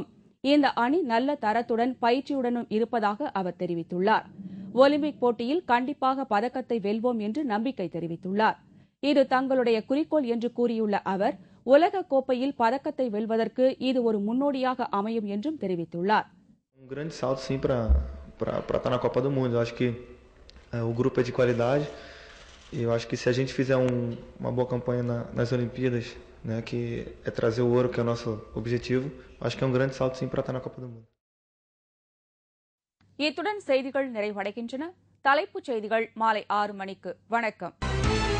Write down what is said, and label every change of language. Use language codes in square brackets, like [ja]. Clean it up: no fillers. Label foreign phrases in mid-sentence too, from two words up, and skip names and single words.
[ta] இந்த அணி நல்ல தரத்துடன் பயிற்சியுடனும் இருப்பதாக அவர் தெரிவித்துள்ளார். ஒலிம்பிக் போட்டியில் கண்டிப்பாக பதக்கத்தை வெல்வோம் என்று நம்பிக்கை தெரிவித்துள்ளார். இது தங்களுடைய குறிக்கோள் என்று கூறியுள்ள அவர், உலகக் கோப்பையில் பதக்கத்தை வெல்வதற்கு இது ஒரு முன்னோடியாக அமையும் என்றும் தெரிவித்துள்ளார். [pt] grande salto sim para estar na Copa do Mundo. Eu acho que o grupo é de qualidade e eu acho que se a gente fizer uma boa campanha nas Olimpíadas, né, que é trazer o ouro, que é o nosso objetivo, acho que é um grande salto sim para estar na Copa do Mundo. [ta] இத்துடன் செய்திகள் நிறைவடைகின்றன. தலைப்புச் செய்திகள் மாலை 6 மணிக்கு. வணக்கம்.